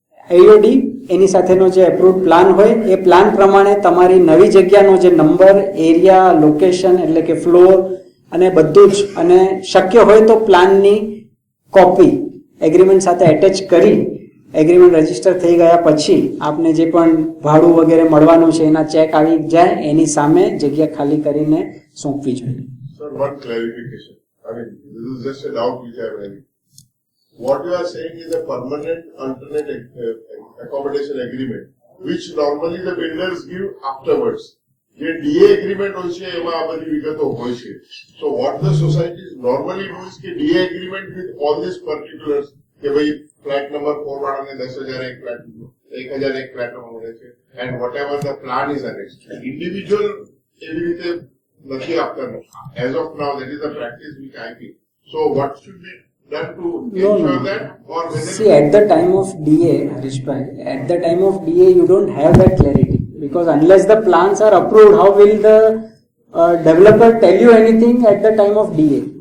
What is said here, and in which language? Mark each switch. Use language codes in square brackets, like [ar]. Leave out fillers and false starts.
[gu] આઈઓડી એની સાથેનો જે approved plan હોય એ પ્લાન પ્રમાણે તમારી નવી જગ્યાનો જે નંબર, એરિયા, લોકેશન એટલે કે ફ્લોર અને બધું જ, અને શક્ય હોય તો પ્લાનની કોપી એગ્રીમેન્ટ સાથે એટેચ કરી એગ્રીમેન્ટ રજીસ્ટર થઈ ગયા પછી આપને જે પણ ભાડું વગેરે મળવાનું છે એના ચેક આવી જાય, એની સામે જગ્યા ખાલી કરીને સોંપવી જોઈએ. [en] Sir, one clarification. I mean, this is just a doubt which I am having. What you are saying is a permanent alternate accommodation agreement, which normally the builders give afterwards. [gu] જે DA agreement હોય છે એમાં આ બધી વિગતો હોય છે. [en] So what the societies normally do is [gu] કે [en] DA agreement with all these particulars [gu] કે ભાઈ ફ્લેટ નંબર 4 વાળાને 10,000 એક ફ્લેટ 1,000 એક ફ્લેટ મળે છે, [en] and whatever the plan is annexed. [gu] Individual એવી રીતે નથી આપતા. [en] As of now, that is the practice which I think. So what should be done to ensure that, or whether See, at the time of DA, Harishbhai, at the time of DA you don't have that clarity, because unless the plans are approved, how will the developer tell you anything at the time of DA?